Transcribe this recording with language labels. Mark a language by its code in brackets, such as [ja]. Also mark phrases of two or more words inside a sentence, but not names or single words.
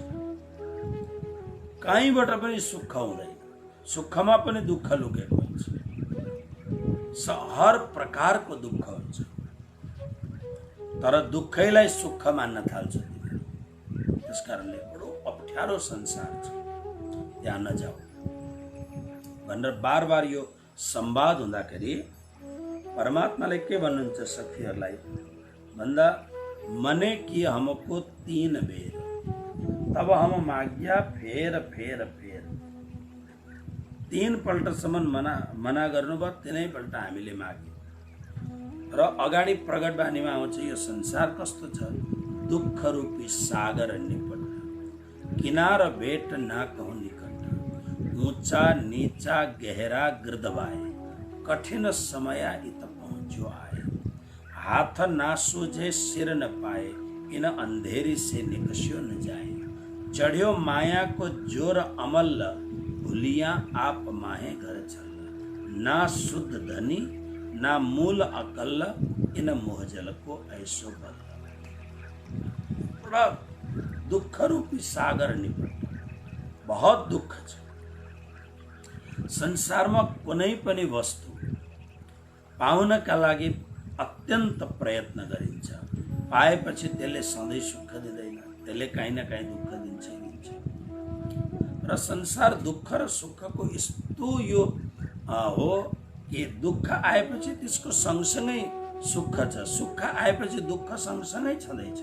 [ne] कहीँबाट पनि सुख हुँदैन, सुखमा पनि दुःख लुकेको हुन्छ, हर प्रकारको दुःख हुन्छ, तर दुःखैलाई सुख मान्न थाल्छ तिनीहरू। त्यसकारणले बडो अप्ठ्यारो संसार छ, त्यहाँ नजाऊ भनेर बार बार यो संवाद हुँदाखेरि परमात्माले के भन्नुहुन्छ सखीहरूलाई भन्दा, [hi] मने कि हमको 3 बेर तब हम माग्या फेर फेर फेर। [ne] 3 पल्टसम्म मना गर्नुभयो, 3नै पल्ट हामीले माग्यौँ। र अगाडि प्रगट बानीमा आउँछ यो संसार कस्तो छ, [hi] दुःख रूपी सागर निपट, किनार भेट ना कहूँ निकट, ऊंचा नीचा गहरा गिरदवाए, कठिन समय इत पहुँचो आए, हाथ ना सूझे सिर न पाए, इन अंधेरी से निकस्यो न जाए, चढ़ियो माया को जोर अमल, भूलिया आप माहे घर चल, ना शुद्ध धनी ना मूल अकल, इन मोहजल को ऐसो बल। बड़ा दुख रूपी सागर निपट, [ne] बहुत दुख छ। संसारमा कुनै पनि वस्तु पाउनका लागि अत्यन्त प्रयत्न गरिन्छ, पाएपछि त्यसले सधैँ सुख दिँदैन, त्यसले काहीँ न काहीँ दुःख दिन्छ। र संसार दुःख र सुखको यस्तो यो हो कि दुःख आएपछि त्यसको सँगसँगै सुख छ, सुख आएपछि दुःख सँगसँगै छँदैछ।